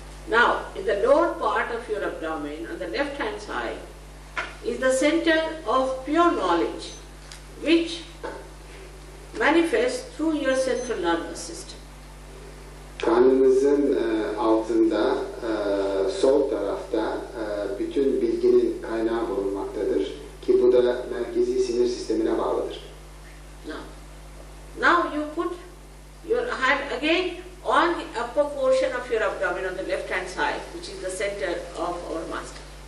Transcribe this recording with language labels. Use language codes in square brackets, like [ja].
[en] Now, in the lower part of your abdomen, on the left hand side, is the center of pure knowledge, which manifests through your central nervous system. [tr] Karnınızın altında, sol tarafta bütün bilginin kaynağı bulunmaktadır ki bu da merkezi sinir sistemine bağlıdır. [en] Now you put your hand again on the upper portion of your abdomen on the left hand side, which is the center of our master.